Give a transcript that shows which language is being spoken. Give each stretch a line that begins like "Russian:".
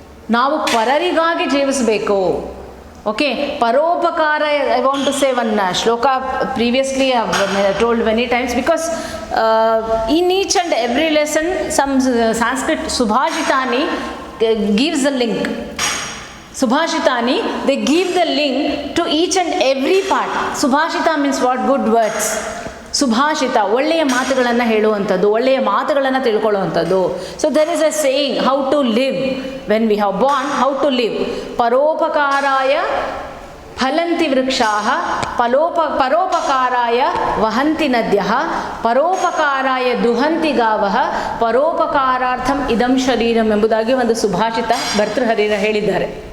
Kannada: ನಾವು ಪರರಿಗಾಗಿ ಜೀವಿಸಬೇಕು. Okay, ಪರೋಪಕಾರ.
English: I want to say one shloka previously I told many times because in each and every lesson some Sanskrit Subhashitani gives the link. Subhashitani, they give the link to each and every part. Subhashita means what? Good words.
Kannada: ಸುಭಾಷಿತ ಒಳ್ಳೆಯ ಮಾತುಗಳನ್ನು ಹೇಳುವಂಥದ್ದು, ಒಳ್ಳೆಯ ಮಾತುಗಳನ್ನು ತಿಳ್ಕೊಳ್ಳುವಂಥದ್ದು.
English: So there is a saying how to live when we have born, how to live.
Sanskrit: ಪರೋಪಕಾರಾಯ ಫಲಂತಿ ವೃಕ್ಷಾಃ, ಪರೋಪಕಾರಾಯ ವಹಂತಿ ನದ್ಯಃ, ಪರೋಪಕಾರಾಯ ದುಹಂತಿ ಗಾವಃ, ಪರೋಪಕಾರಾರ್ಥಂ ಇದಂ ಶರೀರಂ
Kannada: ಎಂಬುದಾಗಿ ಒಂದು ಸುಭಾಷಿತ ಭರ್ತೃಹರಿರ ಹೇಳಿದ್ದಾರೆ.